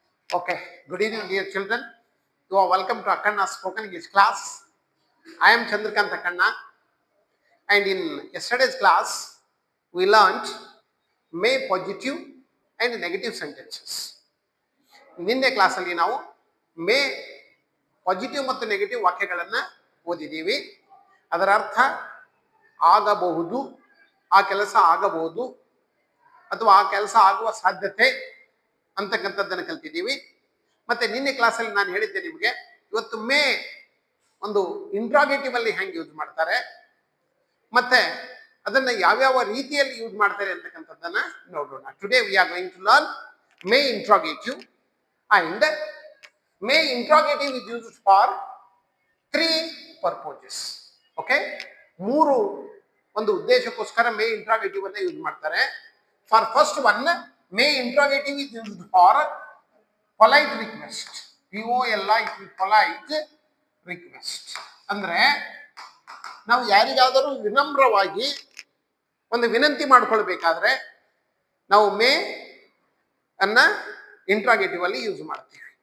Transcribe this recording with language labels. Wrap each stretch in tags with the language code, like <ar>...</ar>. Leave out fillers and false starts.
<en>Okay, good evening, dear children. You are welcome to Akanna Spoken English class. I am Chandrakant Akanna, and in yesterday's class, we learned may positive and negative sentences.</en> <kn>ನಿನ್ನೆ ಕ್ಲಾಸಲ್ಲಿ ನಾವು May positive ಮತ್ತು negative ವಾಕ್ಯಗಳನ್ನು ಓದಿದ್ದೀವಿ. ಅದರ ಅರ್ಥ ಆಗಬಹುದು, ಆ ಕೆಲಸ ಆಗಬಹುದು, ಅಥವಾ ಆ ಕೆಲಸ ಆಗುವ ಸಾಧ್ಯತೆ ಅಂತಕ್ಕಂಥದ್ದನ್ನು ಕಲ್ತಿದ್ದೀವಿ. ಮತ್ತೆ ನಿನ್ನೆ ಕ್ಲಾಸಲ್ಲಿ ನಾನು ಹೇಳಿದ್ದೆ ನಿಮಗೆ, ಇವತ್ತು ಮೇ ಒಂದು ಇಂಟ್ರಾಗೇಟಿವ್ ಅಲ್ಲಿ ಹೆಂಗೆ ಯೂಸ್ ಮಾಡ್ತಾರೆ, ಮತ್ತೆ ಅದನ್ನ ಯಾವ್ಯಾವ ರೀತಿಯಲ್ಲಿ ಯೂಸ್ ಮಾಡ್ತಾರೆ ಅಂತಕ್ಕಂಥದ್ದನ್ನ ನೋಡೋಣ.</kn> <en>Today we are going to learn may interrogative. And may interrogative is used for three purposes.</en> <kn>Okay, ಮೂರು ಒಂದು ಉದ್ದೇಶಕ್ಕೋಸ್ಕರ ಮೇ ಇಂಟ್ರಾಗೇಟಿವ್ ಅನ್ನ ಯೂಸ್ ಮಾಡ್ತಾರೆ.</kn> <en>For first one, may interrogative is used for polite request.</en> <kn>POLIT, polite request ಅಂದ್ರೆ ನಾವು ಯಾರಿಗಾದರೂ ವಿನಮ್ರವಾಗಿ ಒಂದು ವಿನಂತಿ ಮಾಡ್ಕೊಳ್ಬೇಕಾದ್ರೆ ನಾವು ಮೇ ಅನ್ನ ಇಂಟ್ರಾಗೇಟಿವ್ ಅಲ್ಲಿ ಯೂಸ್ ಮಾಡ್ತೀವಿ.</kn>